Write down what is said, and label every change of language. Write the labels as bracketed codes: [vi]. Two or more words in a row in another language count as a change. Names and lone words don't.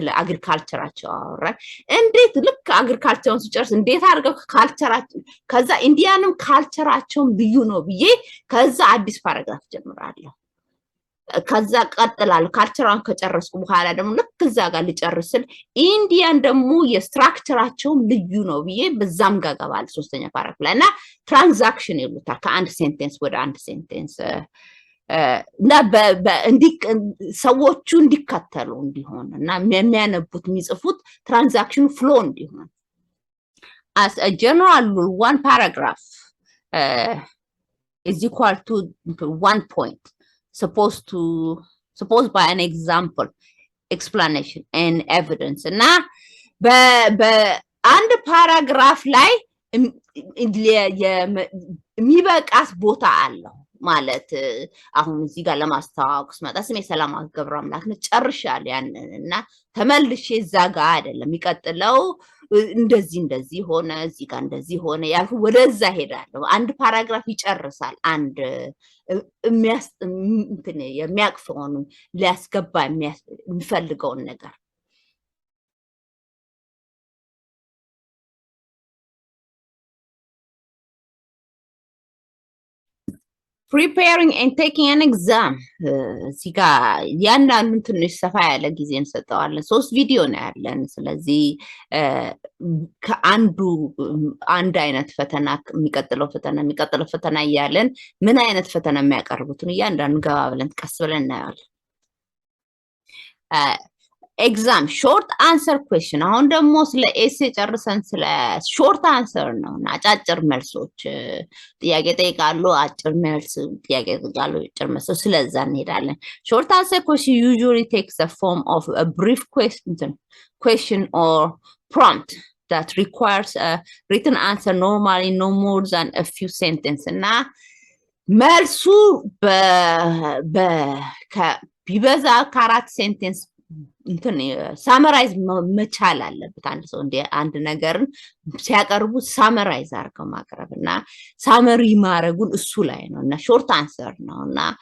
[am] አግሪካልቸራቸው አወራን እንዴት ልክ አግሪካልቸሩን ሲጨርስ እንዴት አድርገው ካልቸራቸው ከዛ ኢንዲያንም ካልቸራቸውም ልዩ ነው ብዬ ከዛ አዲስ ፓራግራፍ ጀምራለሁ ከዛ ቀጥላለሁ ካልቸራን ከጨረስኩ በኋላ ደግሞ ልክ እዛ ጋር ልጨርስል ኢንዲያን ደግሞ የስትራክቸራቸው ልዩ ነው ብዬ በዛም ጋር ገባል ሶስተኛ ፓራግራፍ ላይ እና ትራንዛክሽን ይሉታል ከአንድ ሴንቴንስ ወደ አንድ ሴንቴንስ እና ሰዎቹ እንዲከተሉ እንዲሆን እና የሚያነቡት የሚጽፉት ትራንዛክሽኑ ፍሎ እንዲሆን [en] as a general rule one paragraph is equal to 1 point supposed by an example explanation and evidence [am] እና በአንድ ፓራግራፍ ላይ የሚበቃስ ቦታ አለው ማለት አሁን እዚህ ጋር ለማስተዋወቅ ስመጣ ስሜ ሰላማት ገብረ አምላክ ነው ጨርሻለሁ ያንንና ተመልሼ እዛ ጋር አይደለም የሚቀጥለው እንደዚህ ሆነ እዚህ ጋር እንደዚህ ሆነ ያልኩ ወደዛ ሄዳለሁ አንድ ፓራግራፍ ይጨርሳል አንድ የሚያቅፈውን ሊያስገባ የሚፈልገውን ነገር [en] preparing and taking an exam [am] እዚህ ጋር ያንዳንዱን ትንሽ ሰፋ ያለ ጊዜ እንሰጠዋለን 3 ቪዲዮ ነው ያለን ስለዚህ ከአንዱ አንድ አይነት ፈተና የሚቀጥለው ፈተና እያለን ምን አይነት ፈተና የሚያቀርቡትን ያንዳንዱ ገባ ብለን ቀስ ብለን እናያለን [en] exam short answer question [am] አሁን ደግሞ ስለ ኤሴ ጨርሰን ስለ [en] short answer [am] ነው እና አጫጭር መልሶች ጥያቄ ጠይቃሉ አጭር መልስ ጥያቄ ጠይቃሉ አጭር መልስ ስለዛ እንሄዳለን [en] short answer question usually takes the form of a brief question or prompt that requires a written answer normally no more than a few sentences [am] እና መልሱ ቢበዛ ከአራት ሴንቴንስ ሳመራይዝ መቻል አለበት አንድ ሰው እንደ አንድ ነገርን ሲያቀርቡ ሳመራይዝ አድርገው ማቅረብና ሳመሪ ማድረጉን እሱ ላይ ነውና [en] short answer [am] ነውና